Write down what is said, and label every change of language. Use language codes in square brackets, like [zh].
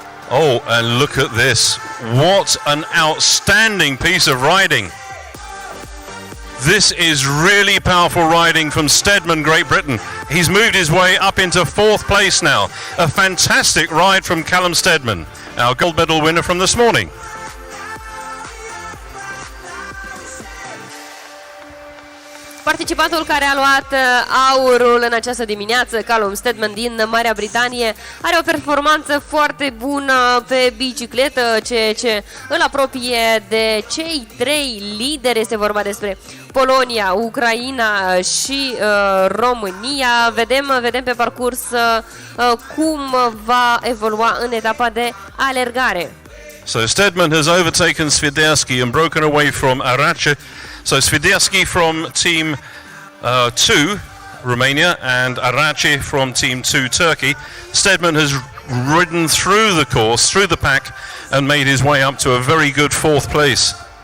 [en] Oh, and look at this. What an outstanding piece of riding. This is really powerful riding from Steadman, Great Britain. He's moved his way up into 4th place now. A fantastic ride from Callum Steadman, our gold medal winner from this morning. [ro] Participantul care a luat aurul în această dimineață, Callum Steadman din Marea Britanie, are o performanță foarte bună pe bicicletă, ceea ce îl apropie de cei 3 lideri. Este vorba despre Polonia, Ucraina și România. Vedem pe parcurs cum va evolua în etapa de alergare. [en] So Steadman has overtaken Swiderski and broken away from Arace. So Swiderski from Team 2, Romania, and Arace from Team 2, Turkey. Steadman has ridden through the course, through the pack, and made his way up to a very good 4th place.